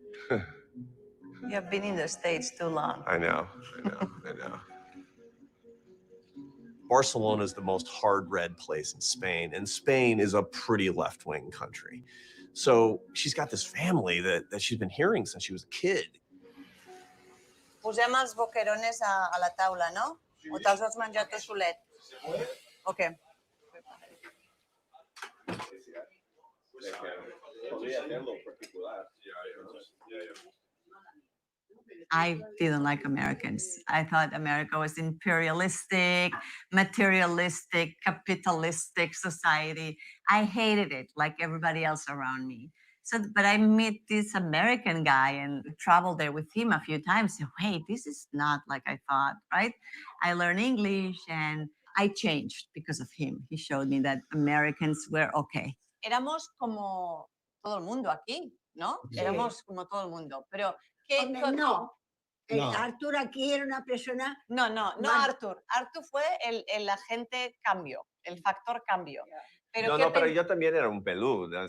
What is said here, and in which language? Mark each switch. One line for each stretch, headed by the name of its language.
English: You have been in the States too long. I know. Barcelona is the most hard-red place in Spain, and Spain is a pretty left-wing country. So she's got this family that she's been hearing since she was a kid.
Catalan: Posem els boquerones a la taula, no? O te'ls has menjat tu solet? Ok.
English: I didn't like Americans. I thought America was imperialistic, materialistic, capitalistic society. I hated it like everybody else around me. So, but I met this American guy and traveled there with him a few times. So, wait, this is not like I thought, right? I learned English and I changed because of him. He showed me that Americans were okay.
Spanish: Éramos como todo el mundo aquí, ¿no? Sí. Éramos como todo el mundo. Pero, Hombre, no. Arthur aquí era una persona. No, más- Arthur. Arthur fue el agente cambio, el factor cambio. Pero yo también era un peludo.